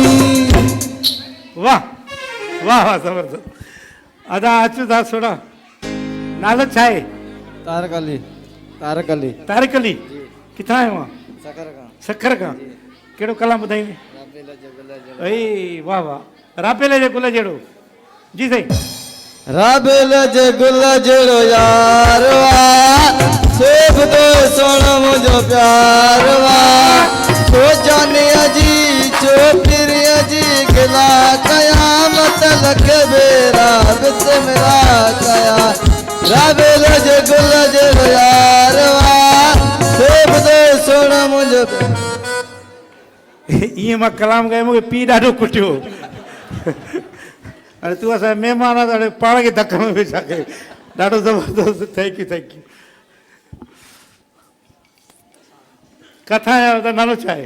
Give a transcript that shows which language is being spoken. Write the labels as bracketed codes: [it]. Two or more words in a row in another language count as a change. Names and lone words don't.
[sd] वाह वाह ज़बरदस्त अदा अचो था सोड़ा नालो छा आहे तारक अली किथां आयो आहे सखर खां कहिड़ो कलाम ॿुधाईंदे वाह राबेल जे गुल जहिड़ो जी साईं राबेल जे गुल जहिड़ो यार वाह सेब तो सोना मुंहिंजो प्यार वाह छो जाने अजी छो फिर अजी गिला कयामत लख बेरा बिस्मिल्ला कया राबेल जे गुल जहिड़ो यार वाह सेब तो सोना मुंहिंजो ईअं मां कलाम ॻाए मूंखे पी ॾाढो कुटियो अरे तूं असांजा महिमान आहे त हाणे पाण खे धक में वेठा कयो ॾाढो ज़बरदस्त [en] thank you [sd] किथां आया आहियो त नालो छा आहे